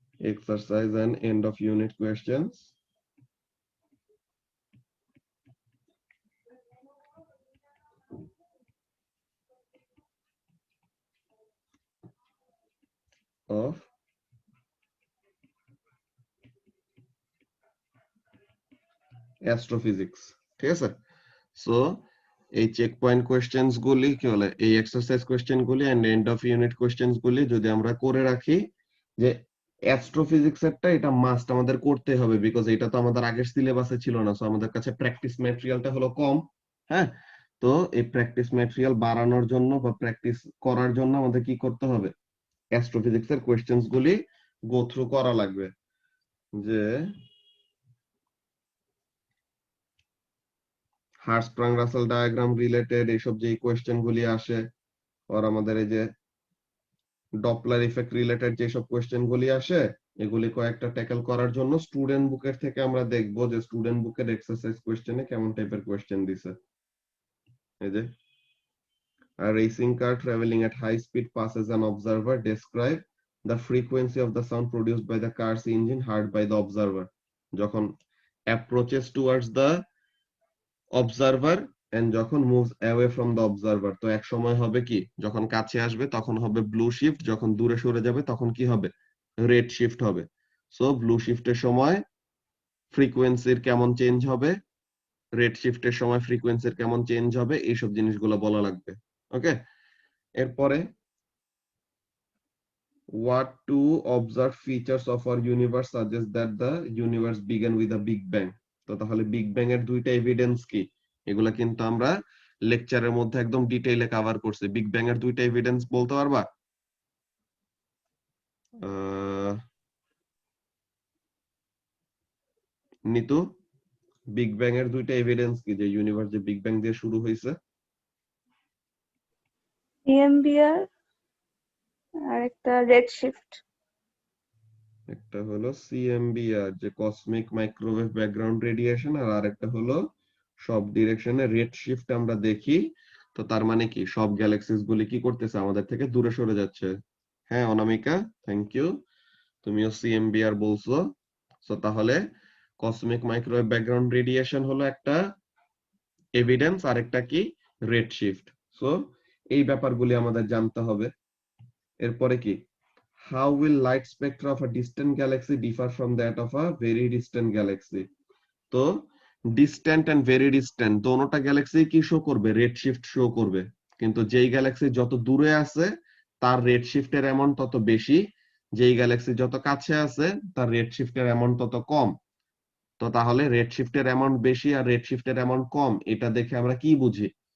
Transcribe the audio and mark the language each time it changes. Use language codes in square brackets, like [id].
[en] exercise and end of unit questions of astrophysics। [bn] ঠিক আছে? So এই চেক পয়েন্ট কোয়েশ্চেন্স গুলি কি বলে, এই এক্সারসাইজ কোয়েশ্চেন গুলি and end of unit questions গুলি যদি আমরা করে রাখি, যে অ্যাস্ট্রোফিজিক্স এরটা এটা মাস্ট আমাদের করতে হবে, বিকজ এটা তো আমাদের আগের সিলেবাসে ছিল না, সো আমাদের কাছে প্র্যাকটিস ম্যাটেরিয়ালটা হলো কম। হ্যাঁ, তো এই প্র্যাকটিস ম্যাটেরিয়াল বাড়ানোর জন্য বা প্র্যাকটিস করার জন্য আমাদের কি করতে হবে, অ্যাস্ট্রোফিজিক্স এর কোয়েশ্চেন্স গুলি গো থ্রু করা লাগবে। যে হার্সপ্রাং রাসেল ডায়াগ্রাম রিলেটেড এইসব যে কোয়েশ্চেন গুলি আসে, আর আমাদের এই যে ডপলার ইফেক্ট রিলেটেড যেসব কোয়েশ্চেন গুলি আসে, এগুলি কয়েকটা ট্যাকেল করার জন্য স্টুডেন্ট বুকের থেকে আমরা দেখব যে স্টুডেন্ট বুকের এক্সারসাইজ কোয়েশ্চেনে কেমন টাইপের কোয়েশ্চেন দিছে। এই যে [en] a racing car traveling at high speed passes an observer, describe the frequency of the sound produced by the car's engine heard by the observer। [bn] যখন [en] approaches towards the observer and [bn] যখন [en] moves away from the observer, [bn] তো এক সময় হবে কি, যখন কাছে আসবে তখন হবে ব্লু শিফট, যখন দূরে সরে যাবে তখন কি হবে, রেড শিফট হবে। সো ব্লু শিফটের সময় ফ্রিকোয়েন্সির কেমন চেঞ্জ হবে, রেড শিফটের সময় ফ্রিকোয়েন্সির কেমন চেঞ্জ হবে, এইসব জিনিসগুলো বলা লাগবে। [en] okay, [bn] এরপরে [en] what two observed features of our universe suggest that the universe began with a big bang? [bn] তো তাহলে বিগ ব্যাং এর দুইটা এভিডেন্স কি, এগুলা কিন্তু আমরা লেকচারের মধ্যে একদম ডিটেইলে কভার করছি। বিগ ব্যাং এর দুইটা এভিডেন্স বলতে পারবা? নিতু, বিগ ব্যাং এর দুইটা এভিডেন্স কি যে ইউনিভার্স যে বিগ ব্যাং দিয়ে শুরু হয়েছে? EMBR আর একটা রেড শিফট। একটা হলো সিএমবিআর যে কসমিক মাইক্রোওয়েভ ব্যাকগ্রাউন্ড রেডিয়েশন, আর আরেকটা হলো সব ডিরেকশনে রেড শিফট আমরা দেখি। তো তার মানে কি সব গ্যালাক্সিস গুলি কি করতেছে, আমাদের থেকে দূরে সরে যাচ্ছে। হ্যাঁ অনামিকা, থ্যাংক ইউ, তুমিও সিএমবিআর বলছো। তো তাহলে কসমিক মাইক্রোওয়েভ ব্যাকগ্রাউন্ড রেডিয়েশন হলো একটা এভিডেন্স, আর একটা কি রেড শিফট। সো এই ব্যাপারগুলি আমাদের জানতে হবে। এরপরে কি, [en] how will light spectra of a distant galaxy differ from that of a very distant galaxy? [bn] তো ডিস্ট্যান্ট এন্ড ভেরি ডিস্ট্যান্ট দোনোটা গ্যালাক্সি কি শো করবে, রেড শিফট শো করবে। কিন্তু যেই গ্যালাক্সি যত দূরে আছে তার রেড শিফটের অ্যামাউন্ট তত বেশি, যেই গ্যালাক্সি যত কাছে আছে তার রেড শিফটের অ্যামাউন্ট তত কম। তো তাহলে রেড শিফটের অ্যামাউন্ট বেশি আর রেড শিফটের অ্যামাউন্ট কম, এটা দেখে আমরা কি বুঝি?